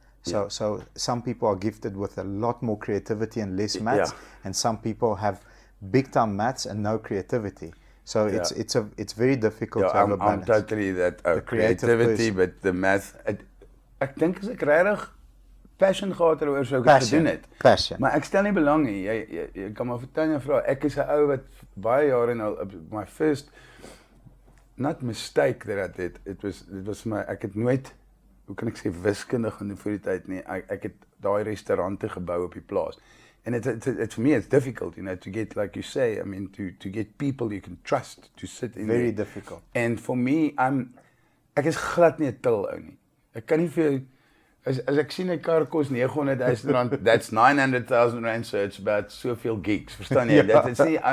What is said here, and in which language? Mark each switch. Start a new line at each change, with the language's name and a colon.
English: So some people are gifted with a lot more creativity and less maths, and some people have big time maths and no creativity. So it's very difficult to have a balance. I'm totally that creativity, but the math.
Afrikaans: Ek dink as ek regtig passion gehad het oor sou ek dit gedoen het. Passion. Maar ek stel nie belang nie. Jy kan maar vertel jou vra. Ek is 'n ou wat baie jare nou
English: my first not mistake that I did. It was my
Afrikaans: ek het nooit, hoe kan ek sê, wiskunde gaan doen vir die tyd nie. Ek het daai restaurante gebou op die plaas.
English: And it's for me it's difficult, to get, like you say, I mean, to get people you can trust to sit in. Very difficult.
Afrikaans: And for me, ek is glad nie 'n til ou nie. Ek kan nie vir jou, as ek sien 'n kar kos R900,000,
English: that's 900,000 rand, so it's about
Afrikaans: soveel gigs, verstaan jy?